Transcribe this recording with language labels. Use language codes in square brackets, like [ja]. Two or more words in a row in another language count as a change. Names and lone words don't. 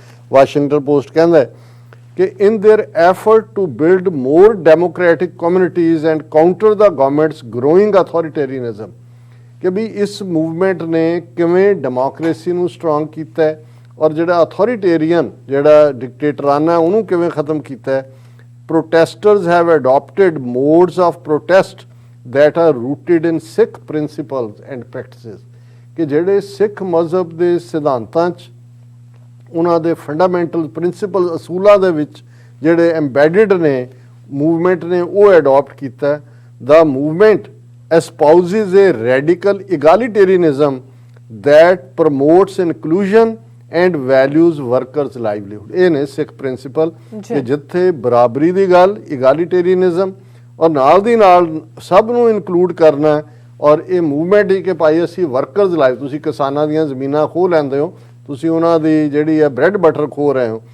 [pa] ਵਾਸ਼ਿੰਗਟਨ ਪੋਸਟ ਕਹਿੰਦਾ ਹੈ ਕਿ [en] in their effort to build more democratic communities and counter the government's growing authoritarianism, [pa] ਕਿ ਵੀ ਇਸ ਮੂਵਮੈਂਟ ਨੇ ਕਿਵੇਂ ਡੈਮੋਕ੍ਰੇਸੀ ਨੂੰ ਸਟਰੋਂਗ ਕੀਤਾ ਹੈ ਔਰ ਜਿਹੜਾ ਅਥੋਰਿਟੇਰੀਅਨ ਜਿਹੜਾ ਡਿਕਟੇਟਰਾਨਾ ਉਹਨੂੰ ਕਿਵੇਂ ਖਤਮ ਕੀਤਾ ਹੈ। [en] protesters have adapted modes of protest that are rooted in Sikh principles and practices, [pa] ਕਿ ਜਿਹੜੇ ਸਿੱਖ ਮਜ਼ਹਬ ਦੇ ਸਿਧਾਂਤਾਂ 'ਚ ਉਹਨਾਂ ਦੇ [en] fundamental principle [pa] ਅਸੂਲਾਂ ਦੇ ਵਿੱਚ ਜਿਹੜੇ ਐਮਬੈਡਡ ਨੇ ਮੂਵਮੈਂਟ ਨੇ ਉਹ ਅਡਾਪਟ ਕੀਤਾ। [en] the movement espouses a radical egalitarianism that promotes inclusion and values workers livelihood। [pa] ਇਹ ਨੇ ਸਿੱਖ ਪ੍ਰਿੰਸੀਪਲ ਕਿ ਜਿੱਥੇ ਬਰਾਬਰੀ ਦੀ ਗੱਲ egalitarianism ਔਰ ਨਾਲ ਦੀ ਨਾਲ ਸਭ ਨੂੰ ਇਨਕਲੂਡ ਕਰਨਾ ਔਰ ਇਹ ਮੂਵਮੈਂਟ ਹੀ ਕਿ ਭਾਈ ਅਸੀਂ [en] workers live, [pa] ਤੁਸੀਂ ਕਿਸਾਨਾਂ ਦੀਆਂ ਜ਼ਮੀਨਾਂ ਖੋਹ ਲੈਂਦੇ ਹੋ, ਤੁਸੀਂ ਉਹਨਾਂ ਦੀ ਜਿਹੜੀ ਹੈ [en] bread butter [pa] ਖੋਹ ਰਹੇ ਹੋ।